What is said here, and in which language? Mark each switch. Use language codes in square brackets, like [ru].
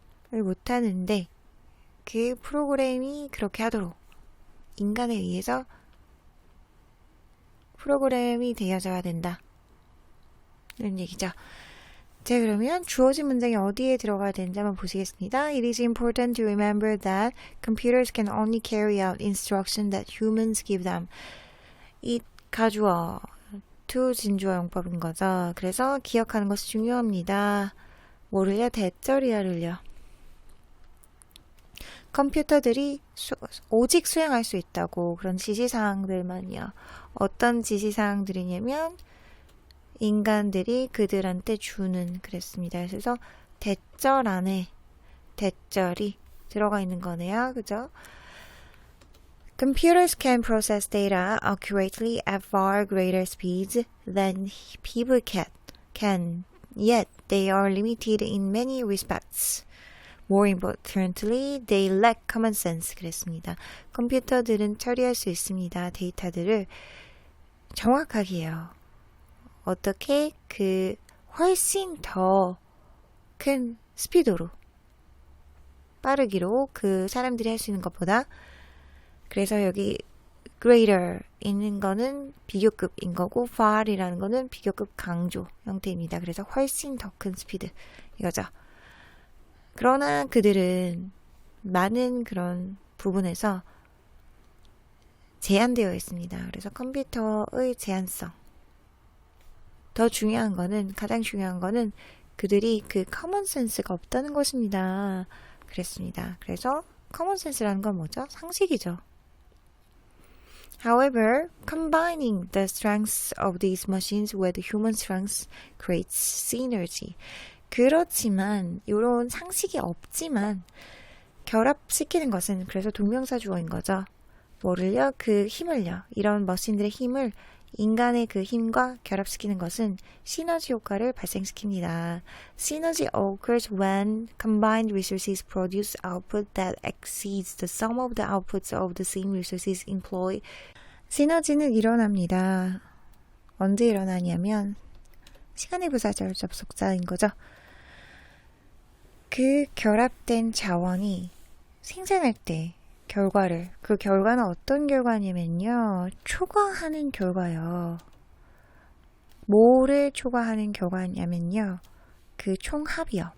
[ko] 못하는데 그 프로그램이 그렇게 하도록 인간에 의해서 프로그램이 되어져야 된다. 이런 얘기죠. 자, 그러면 주어진 문장이 어디에 들어가야 되는지 한번 보시겠습니다. [en] It is important to remember that computers can only carry out instruction that humans give them. [ko] it 가주어, to 진주어 용법인 거죠. 그래서 기억하는 것이 중요합니다. 뭐를요? 대절이야를요. 컴퓨터들이 오직 수행할 수 있다고 그런 지시사항들만요. 어떤 지시사항들이냐면 인간들이 그들한테 주는 그랬습니다. 그래서 대절 안에 대절이 들어가 있는 거네요. 그죠? [en] Computers can process data accurately at far greater speeds than people can. Yet they are limited in many respects. More importantly, they lack common sense. [ko] 그랬습니다. 컴퓨터들은 처리할 수 있습니다. 데이터들을 정확하게요. 어떻게 그 훨씬 더 큰 스피드로 빠르기로 그 사람들이 할 수 있는 것보다 그래서 여기 greater 있는 거는 비교급인 거고 far이라는 거는 비교급 강조 형태입니다. 그래서 훨씬 더 큰 스피드 이거죠. 그러나 그들은 많은 그런 부분에서 제한되어 있습니다. 그래서 컴퓨터의 제한성 더 중요한 거는 가장 중요한 거는 그들이 그 커먼 센스가 없다는 것입니다. 그랬습니다. 그래서 커먼 센스라는 건 뭐죠? 상식이죠. [en] However, combining the strengths of these machines with human strengths creates synergy. [ko] 그렇지만 이런 상식이 없지만 결합시키는 것은 그래서 동명사 주어인 거죠. 뭐를요? 그 힘을요. 이런 머신들의 힘을 인간의 그 힘과 결합시키는 것은 시너지 효과를 발생시킵니다. [en] Synergy occurs when combined resources produce output that exceeds the sum of the outputs of the same resources employed. [ko] 시너지는 일어납니다. 언제 일어나냐면 시간의 부사절 접속사인 거죠. 그 결합된 자원이 생산할 때 결과를 그 결과는 어떤 결과냐면요. 초과하는 결과요. 뭐를 초과하는 결과냐면요. 그 총합이요.